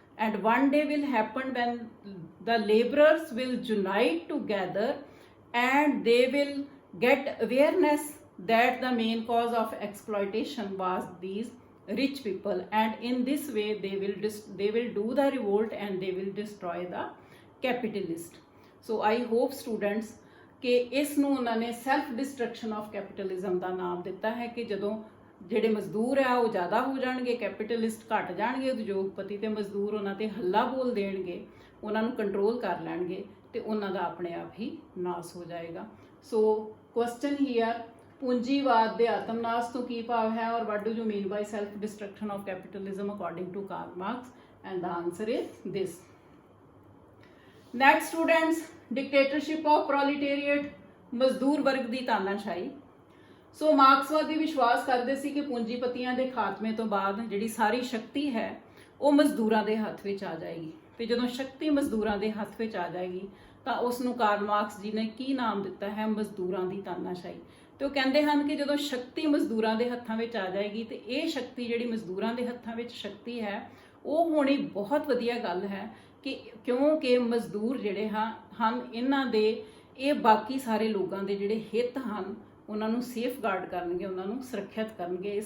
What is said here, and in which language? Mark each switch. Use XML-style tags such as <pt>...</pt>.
<en>And one day will happen when the laborers will unite together and they will get awareness that the main cause of exploitation was these rich people, and in this way they will do the revolt and they will destroy the capitalist. So I hope students</en> <pa>ਕਿ ਇਸ ਨੂੰ ਉਹਨਾਂ ਨੇ self destruction of capitalism ਦਾ ਨਾਮ ਦਿੱਤਾ ਹੈ ਕਿ ਜਦੋਂ ਜਿਹੜੇ ਮਜ਼ਦੂਰ ਆ ਉਹ ਜ਼ਿਆਦਾ ਹੋ ਜਾਣਗੇ, ਕੈਪੀਟਲਿਸਟ ਘਟ ਜਾਣਗੇ, ਉਦਯੋਗਪਤੀ ਤੇ ਮਜ਼ਦੂਰ ਉਹਨਾਂ ਤੇ ਹੱਲਾ ਬੋਲ ਦੇਣਗੇ, ਉਹਨਾਂ ਨੂੰ ਕੰਟਰੋਲ ਕਰ ਲੈਣਗੇ, ਤੇ ਉਹਨਾਂ ਦਾ ਆਪਣੇ ਆਪ ਹੀ ਨਾਸ ਹੋ ਜਾਏਗਾ।</pa> <en>so question here,</en> <pa>ਪੂੰਜੀਵਾਦ ਦੇ ਆਤਮਨਾਸ ਤੋਂ ਕੀ ਭਾਵ ਹੈ,</pa> <en>ਔਰ what do you mean by self destruction of capitalism according to Karl Marx? And the answer is this. Next students, dictatorship of proletariat,</en> <pa>ਮਜ਼ਦੂਰ ਵਰਗ ਦੀ ਤਾਨਾਸ਼ਾਹੀ। ਸੋ ਮਾਰਕਸਵਾਦੀ ਵਿਸ਼ਵਾਸ ਕਰਦੇ ਸੀ ਕਿ ਪੂੰਜੀਪਤੀਆਂ ਦੇ ਖਾਤਮੇ ਤੋਂ ਬਾਅਦ ਜਿਹੜੀ ਸਾਰੀ ਸ਼ਕਤੀ ਹੈ ਉਹ ਮਜ਼ਦੂਰਾਂ ਦੇ ਹੱਥ ਵਿੱਚ ਆ ਜਾਏਗੀ, ਤੇ ਜਦੋਂ ਸ਼ਕਤੀ ਮਜ਼ਦੂਰਾਂ ਦੇ ਹੱਥ ਵਿੱਚ ਆ ਜਾਏਗੀ ਤਾਂ ਉਸ ਨੂੰ ਕਾਰਲ ਮਾਰਕਸ ਜੀ ਨੇ ਕੀ ਨਾਮ ਦਿੱਤਾ ਹੈ? ਮਜ਼ਦੂਰਾਂ ਦੀ ਤਾਨਾਸ਼ਾਹੀ। ਤੇ ਉਹ ਕਹਿੰਦੇ ਹਨ ਕਿ ਜਦੋਂ ਸ਼ਕਤੀ ਮਜ਼ਦੂਰਾਂ ਦੇ ਹੱਥਾਂ ਵਿੱਚ ਆ ਜਾਏਗੀ ਤੇ ਇਹ ਸ਼ਕਤੀ ਜਿਹੜੀ ਮਜ਼ਦੂਰਾਂ ਦੇ ਹੱਥਾਂ ਵਿੱਚ ਸ਼ਕਤੀ ਹੈ ਉਹ ਹੋਣੀ ਬਹੁਤ ਵਧੀਆ ਗੱਲ ਹੈ, ਕਿ ਕਿਉਂਕਿ ਮਜ਼ਦੂਰ ਜਿਹੜੇ ਹਨ ਇਹਨਾਂ ਦੇ ਇਹ ਬਾਕੀ ਸਾਰੇ ਲੋਕਾਂ ਦੇ ਜਿਹੜੇ ਹਿੱਤ ਹਨ ਉਹਨਾਂ ਨੂੰ ਸੇਫਗਾਰਡ ਕਰਨਗੇ, ਉਹਨਾਂ ਨੂੰ ਸੁਰੱਖਿਅਤ ਕਰਨਗੇ।</pa>